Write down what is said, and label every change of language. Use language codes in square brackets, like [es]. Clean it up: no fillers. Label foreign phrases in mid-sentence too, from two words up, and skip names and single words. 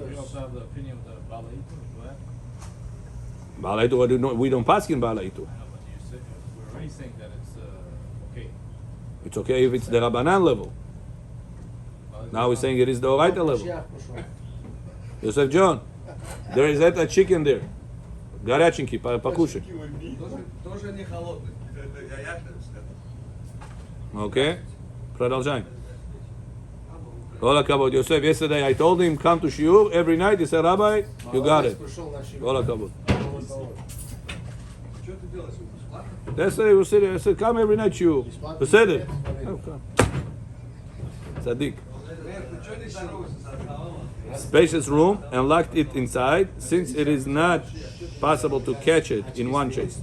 [en] You also have the opinion of the Balaito as well? Balaitu, we don't pass in Balaitu. No, but you said, we're already saying that it's okay. It's okay if it's the Rabbanan level. Now we're saying it is the Oraita level. [he] משיח, משיח. [en] Yosef John, there is that a chicken there. [ru] Горяченький, покушай. Okay? Продолжаем. [he] All הכבוד. [en] Yosef, yesterday I told him, come to shiur every night. He said, Rabbi, you got it. All הכבוד. Yesterday we said, I said, come every night shiur. He said it. Oh, come. Tzaddik. Spacious room and locked it inside, since it is not possible to catch it in one chase.